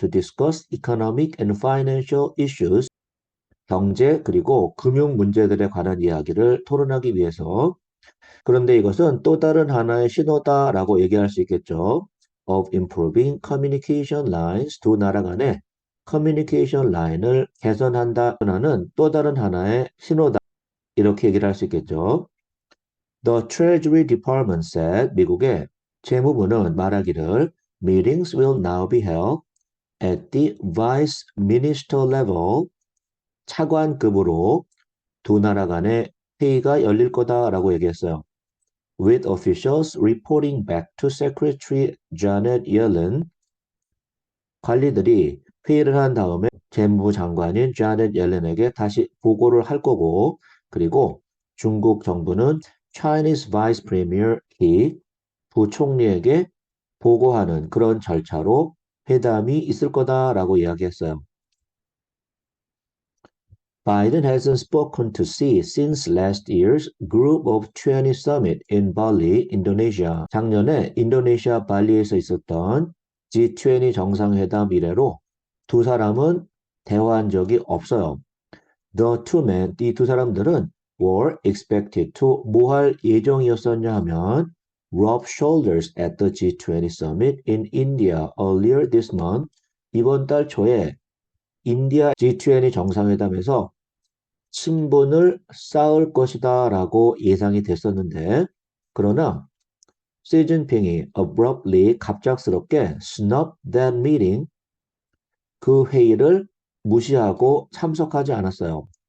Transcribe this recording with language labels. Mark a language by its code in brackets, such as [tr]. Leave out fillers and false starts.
[en] To discuss economic and financial issues, [ko] 경제 그리고 금융 문제들에 관한 이야기를 토론하기 위해서. 그런데 이것은 또 다른 하나의 신호다라고 얘기할 수 있겠죠. [en] Of improving communication lines, [ko] 두 나라 간의 커뮤니케이션 라인을 개선한다는 또 다른 하나의 신호다. 이렇게 얘기를 할 수 있겠죠. [en] The Treasury Department said, [ko] 미국의 재무부는 말하기를 [en] meetings will now be held at the vice minister level, [ko] 차관급으로 두 나라 간의 회의가 열릴 거다라고 얘기했어요. [en] With officials reporting back to Secretary Janet Yellen, [ko] 관리들이 회의를 한 다음에 재무부 장관인 Janet Yellen에게 다시 보고를 할 거고, 그리고 중국 정부는 Chinese Vice Premier He 부총리에게 보고하는 그런 절차로 회담이 있을 거다라고 이야기했어요. [en] Biden hasn't spoken to Xi since last year's Group of 20 Summit in Bali, Indonesia. [ko] 작년에 인도네시아 발리에서 있었던 G20 정상회담 이래로 두 사람은 대화한 적이 없어요. [en] The two men, [ko] 이 두 사람들은 [en] were expected to [ko] 뭐 할 예정이었었냐 하면 [en] rub shoulders at the G20 Summit in India earlier this month. [ko] 이번 달 초에 인디아 G20 정상회담에서 친분을 쌓을 것이다 라고 예상이 됐었는데, 그러나 시진핑이 abruptly 갑작스럽게 [en] snub that meeting, [ko] 그 회의를 무시하고 참석하지 않았어요.